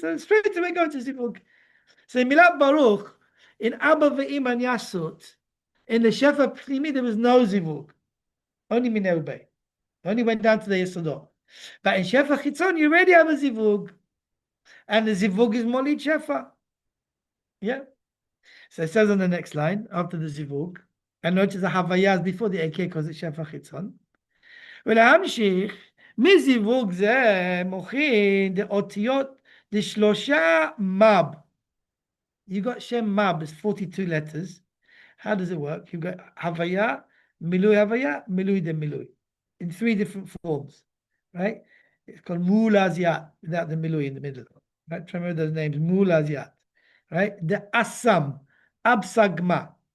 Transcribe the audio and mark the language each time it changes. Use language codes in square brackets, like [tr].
[en] So straight away go to zivug. So in milat baruch, in abba v'ima and yasut, in the shefa pnimi there was no zivug, only minei. Only went down to the yesodot. But in shefa chitzon you already have a zivug, and the zivug is molid shefa. Yeah. So it says on the next line, after the zivug, and notice the havayas before the eke because it's shefa chitzon. [he] ולהמשיך, מזיווג זה מוכין דאותיות דשלושה mab. [en] You got Shem Mab, it's 42 letters. How does it work? You've got Havaya, Milui de Milui. In 3 different forms. Right? It's called Mulaziyat, without the Milui in the middle. Right? Try to remember those names. Mulaziyat. Right? The Assam, Absagma.